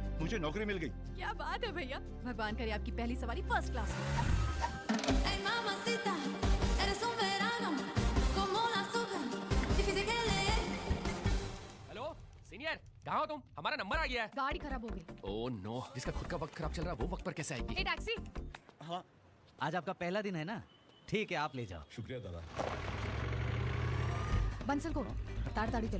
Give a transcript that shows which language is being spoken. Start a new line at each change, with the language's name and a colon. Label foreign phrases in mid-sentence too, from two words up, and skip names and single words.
Hindi: मुझे नौकरी मिल गई। क्या बात है भैया, भगवान करे आपकी पहली सवारी फर्स्ट क्लास में।
Spanish: Ey mamacita, eres un verano, como un azúcar, difícil que leer.
Hindi: हेलो सीनियर, कहाँ हो तुम? हमारा नंबर आ गया है। गाड़ी खराब हो गई। ओह नो, जिसका खुद का वक्त खराब चल रहा है वो वक्त पर कैसे आएगी? ए टैक्सी। हाँ, आज आपका पहला दिन है ना? ठीक है, आप ले जाओ। शुक्रिया दादा। बंसल को ताड़ी चलो।